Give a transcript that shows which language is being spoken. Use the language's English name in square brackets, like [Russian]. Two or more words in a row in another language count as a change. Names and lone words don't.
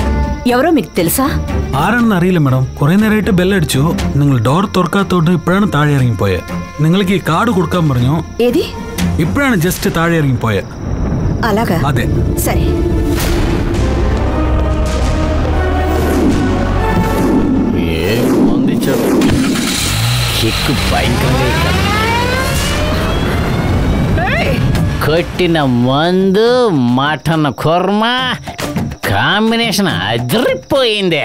[Telugu] എവരോ మీకు తెలుసా? [Malayalam] ആരെന്ന് അറിയില്ല മാഡം. കുറെ നേരമായിട്ട് ബെല്ലടിച്ചു. നിങ്ങൾ ഡോർ തുറക്കാത്തോണ്ട് ഇപ്പോഴാണ് താഴെ ഇറങ്ങിപ്പോയെ. നിങ്ങൾക്ക് ഈ കാർഡ് കൊടുക്കാൻ പറഞ്ഞു. ഏതി? ഇപ്പോഴാണ് ജസ്റ്റ് താഴെ ഇറങ്ങിപ്പോയെ. [Telugu] అలాగా? [Malayalam] അതെ. [Telugu] సరే. కొట్టిన మందు మటన్ కుర్మా కాంబినేషన్ అదిరిపోయింది.